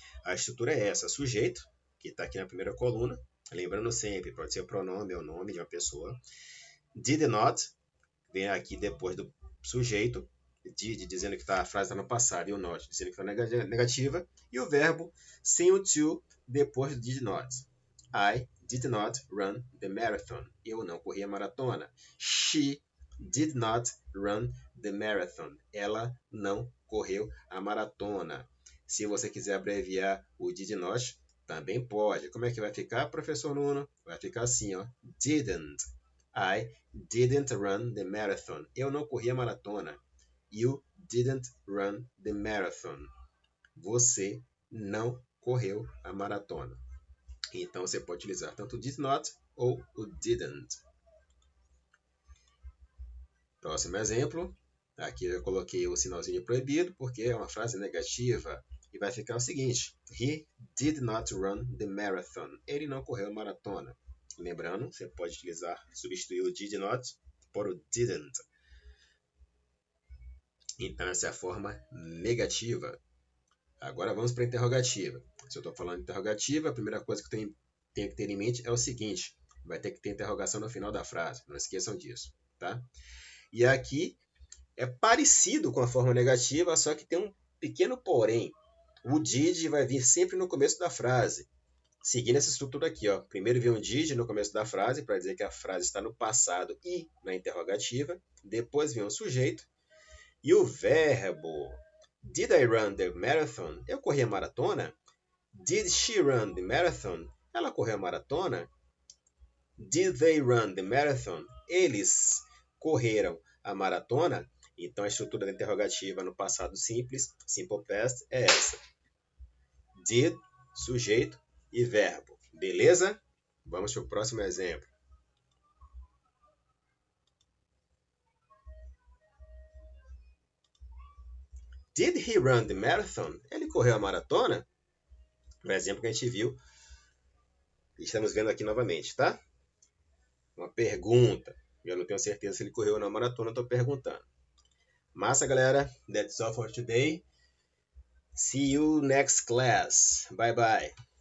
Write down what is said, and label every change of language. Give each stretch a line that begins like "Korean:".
Portuguese: A estrutura é essa, sujeito, que está aqui na primeira coluna, lembrando sempre, pode ser o pronome ou o nome de uma pessoa. Did not, vem aqui depois do sujeito, did dizendo que a frase está no passado e o not dizendo que está negativa, e o verbo sem o to depois do did not.
English: I did not run the marathon.
Portuguese: Eu não corri a maratona.
English: She did not run the marathon.
Portuguese: Ela não correu a maratona. Se você quiser abreviar o did not, também pode. Como é que vai ficar, professor Nuno? Vai ficar assim, ó. Didn't.
English: I didn't run the marathon.
Portuguese: Eu não corri a maratona.
English: You didn't run the marathon.
Portuguese: Você não correu a maratona. Então, você pode utilizar tanto o did not ou o didn't. Próximo exemplo. Aqui eu coloquei o sinalzinho proibido porque é uma frase negativa. E vai ficar o seguinte.
English: He did not run the marathon.
Portuguese: Ele não correu a maratona. Lembrando, você pode utilizar, substituir o did not por o didn't. Então, essa é a forma negativa. Agora vamos para a interrogativa. Se eu estou falando de interrogativa, a primeira coisa que eu tenho que ter em mente é o seguinte. Vai ter que ter interrogação no final da frase. Não esqueçam disso, tá? E aqui é parecido com a forma negativa, só que tem um pequeno porém. O did vai vir sempre no começo da frase. Seguindo essa estrutura aqui, ó. Primeiro vem um did no começo da frase, para dizer que a frase está no passado e na interrogativa. Depois vem um sujeito. E o verbo.
English: Did I run the marathon?
Portuguese: Eu corri a maratona.
English: Did she run the marathon?
Portuguese: Ela correu a maratona.
English: Did they run the marathon?
Portuguese: Eles correram a maratona. Então, a estrutura da interrogativa no passado simples, simple past, é essa. Did, sujeito e verbo. Beleza? Vamos para o próximo exemplo.
English: Did he run the marathon?
Portuguese: Ele correu a maratona? O exemplo que a gente viu. Estamos vendo aqui novamente, tá? Uma pergunta. Eu não tenho certeza se ele correu na maratona, estou perguntando. Massa, galera.
English: That's all for today. See you next class. Bye, bye.